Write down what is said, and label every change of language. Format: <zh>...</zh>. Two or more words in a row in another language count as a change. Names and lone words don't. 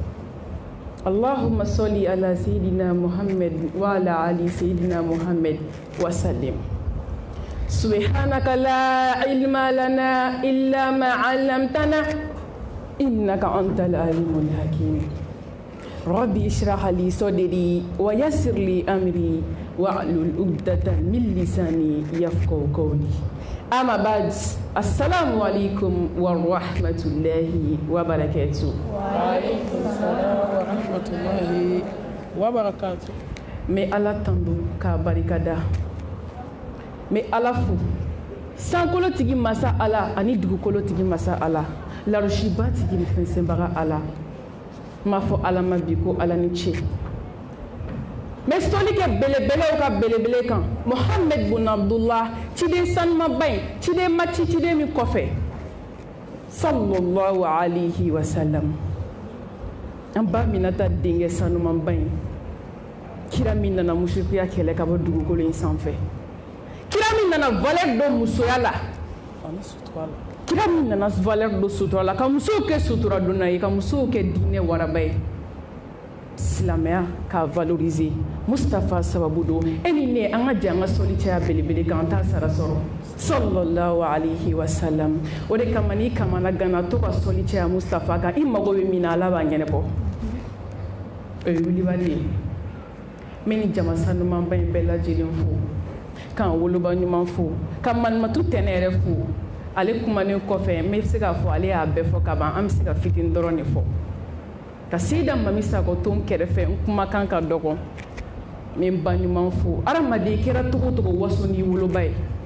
<ar>اللهم صل على سيدنا محمد وعلى آل سيدنا محمد وسلم سبحانك لا علم لنا إلا ما علمتنا إنك أنت العليم الحكيم ربي اشرح لي صدري ويسر لي أمري واحلل عقدة من لساني يفقهوا قولي أما بعد السلام عليكم ورحمة الله وبركاته. وعليكم السلام ورحمة الله وبركاته.</ar> <bm>Mais Allah tandu ka barikada. Mais Allah fu. Sankolo tigi masa Allah ani dugukolo tigi masa Allah. Larushiba tigi ni fɛnsɛnbaga Allah. Ma fɔ Allah ma bi ko Allah ni ce. Mais soli kɛ belebelew ka belebele kan Mohamed bun Abdullah ciden sanumaba in ciden maci ciden min kɔfɛ</bm> <ar>صلى الله عليه وسلم</ar> <bm>an ba Minata denkɛ sanumaba in kira min nana mushrikuya kɛlɛ ka bɔ dugukolo in sanfɛ kira min nana valeur don musoya la kira min nana valeur don sutura la ka musow kɛ sutura donna ye ka musow kɛ diinɛ waraba ye silamɛya k'a valoriser Mustafa sababu don e ni ne an ka jɛ an ka sɔli caya belebele kan an t'a sara sɔrɔ</bm> <ar>صلى الله عليه وسلم</ar> <bm>o de kama n'i kamana gana to ka sɔli caya Mustafa kan i mago bɛ min na Ala b'a ɲɛnabɔ o ye wulibali ye n bɛ nin jama sanumanba in bɛɛ lajɛlen fo k'an woloba ɲuman fo ka manumatu tɛnɛ yɛrɛ fo ale kumanen kɔfɛ n bɛ se k'a fɔ ale y'a bɛɛ fɔ ka ban an bɛ se ka fitini dɔrɔn de fɔ ka Seyida Mami Sakɔ to n kɛrɛfɛ n kumakan ka dɔgɔ n bɛ n ba ɲuman fo adamaden kɛra togo togo waso n'i woloba ye</bm>